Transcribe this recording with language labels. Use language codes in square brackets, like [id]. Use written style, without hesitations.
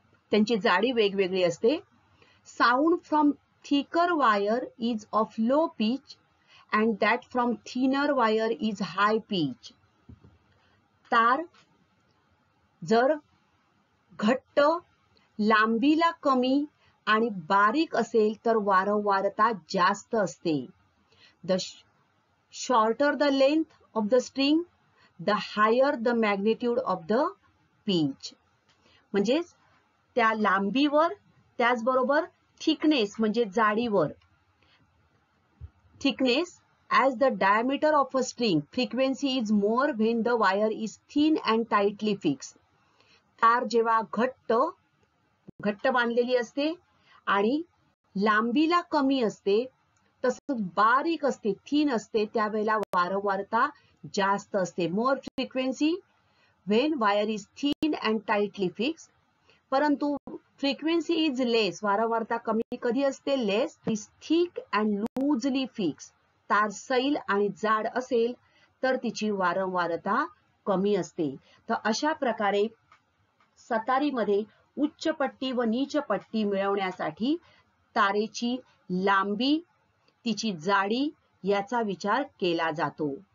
[mr] त्यांची जाडी वेगवेगळी असते. [en] Sound from thicker wire is of low pitch and that from thinner wire is high pitch. [mr] तार जर घट्ट, लांबीला कमी आणि बारीक असेल तर वारंवारता जास्त असते. [en] The shorter the length of the string, the higher the magnitude of the pitch. [mr] म्हणजे त्या लांबीवर, त्याचबरोबर थिकनेस म्हणजे जाडीवर. [en] Thickness as the diameter of a string, frequency is more when the wire is thin and tightly fixed. [mr] तार जेव्हा घट्ट बांधलेली असते आणि लांबीला कमी असते, तसंच बारीक असते, थिन असते, त्यावेळेला वारंवारता जास्त असते. मोर frequency [en] when wire is thin and tightly fixed. [mr] परंतु फ्रिक्वेन्सी इज लेस, वारंवारता कमी कधी असते, [en] Less is thick and loosely fix. [mr] तार सैल आणि जाड असेल तर तिची वारंवारता कमी असते. तर अशा प्रकारे सतारीमध्ये उच्च पट्टी व नीच पट्टी मिळवण्यासाठी तारेची लांबी, तिची जाडी याचा विचार केला जातो.